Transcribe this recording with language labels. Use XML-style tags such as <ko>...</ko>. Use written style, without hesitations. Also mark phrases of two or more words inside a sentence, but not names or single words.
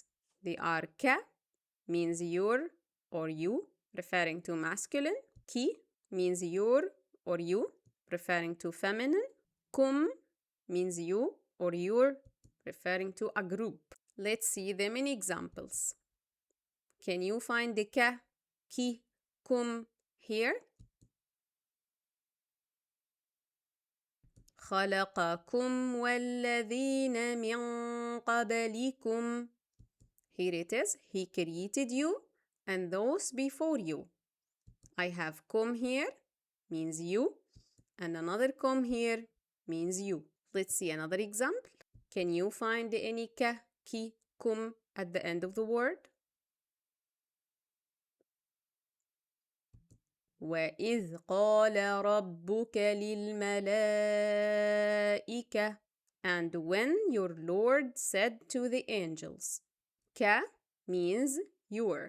<en>They are ka, means your or you, referring to masculine. Ki means your or you, referring to feminine. Kum means you or your, referring to a group. Let's see them in examples. Can you find the ka, ki, kum here?</en> <ar>خلقكم والذين من قبلكم.</ar> <en>Here it is. He created you and those before you. I have kum here, means you, and another kum here means you. Let's see another example. Can you find any ka, ki, kum at the end of the word?</en> <ar>وَإِذْ قَالَ رَبُّكَ لِلْمَلَائِكَةِ.</ar> <en>And when your Lord said to the angels. Ka means your.</en>